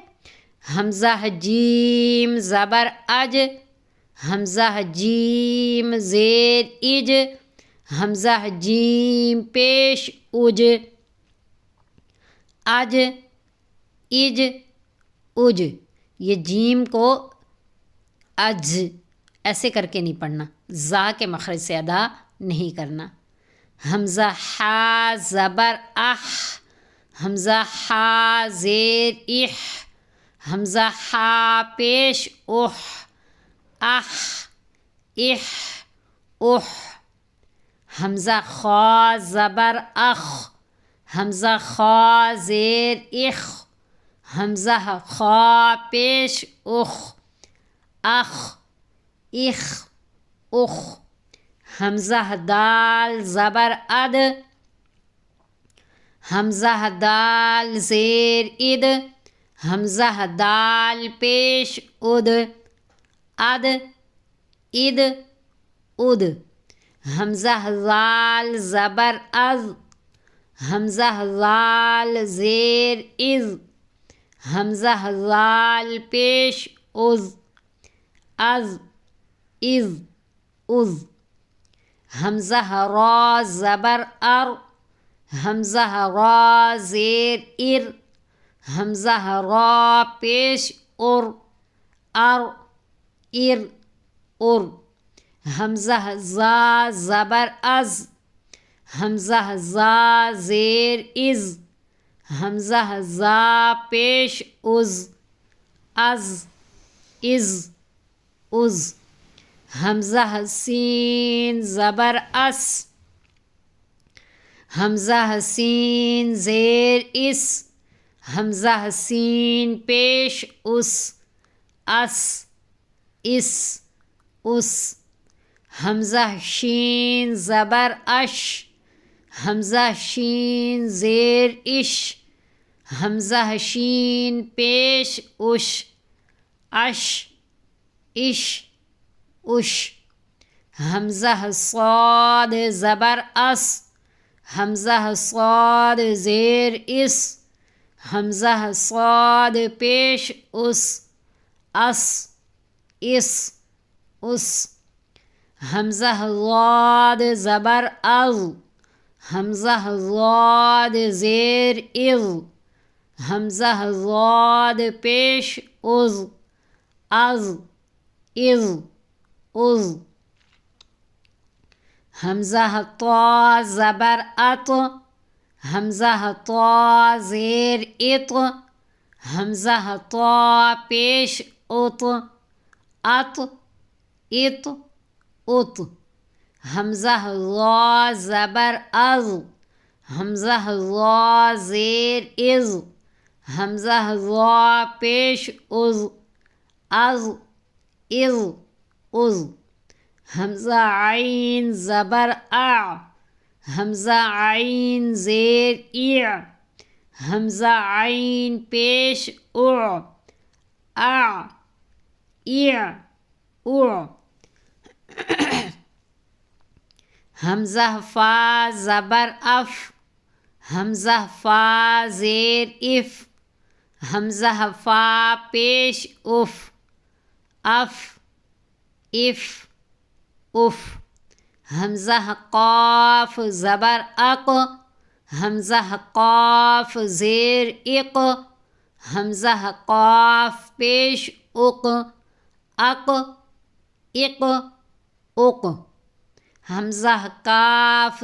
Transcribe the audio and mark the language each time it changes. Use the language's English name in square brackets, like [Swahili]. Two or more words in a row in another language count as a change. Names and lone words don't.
[Urdu] حمزہ جیم زبر اج، حمزہ جیم زیر اج، حمزہ جیم پیش اج، اج، اج، اج۔ یہ جیم کو اج ایسے کر کے نہیں پڑھنا، زا کے مخرج سے ادا نہیں کرنا۔ حمزہ حا زبر اح، حمزہ حا زیر اح، حمزہ حا پیش اح، اح، اح، اح۔ حمزہ خا زبر اخ، حمزہ خا زیر اخ، حمزہ خا پیش اخ، اخ، اخ، اخ۔ حمزہ دال زبر اد، حمزہ دال زیر اد، حمزہ دال پیش اد، اد، اد، اد۔ حمزہ ذال زبر از، حمزہ ذال زیر از، حمزہ ذال پیش از، از، از، از۔ حمزہ را زبر ار، حمزہ را زیر ار، حمزہ را پیش ار، ار، ار، ار۔ حمزہ زا زبر از، حمزہ زا زیر از، حمزہ زا پیش از، از، از، از۔ حمزہ سین زبر اس، حمزہ سین زیر اس، حمزہ سین پیش اس، اس، اس، اس۔ حمزہ شین زبر اش، حمزہ شین زیر اش، حمزہ شین پیش اش، اش اش اش، حمزہ صاد زبر اس، حمزہ صاد زیر اس، حمزہ صاد پیش اس، اس اس اس، حمزہ ضاد زبر از، حمزہ ضاد زیر از، حمزہ ضاد پیش از، از از از، حمزہ طا زبر ات، حمزہ طا زیر ات، حمزہ طا پیش ات، ات ات ات، حمزہ ضا زبر از، حمزہ ضا زیر از، حمزہ ضا پیش از، از از از، حمزہ عین زبر اع، حمزہ عین زیر اع، حمزہ عین پیش اع، اع اع اع، حمزہ فا زبر اف، حمزہ فا زیر اف، حمزہ فا پیش اف، اف اف اف، حمزہ قاف زبر اق، حمزہ قاف زیر اق، حمزہ قاف پیش اق، اق اق اق، حمزہ کاف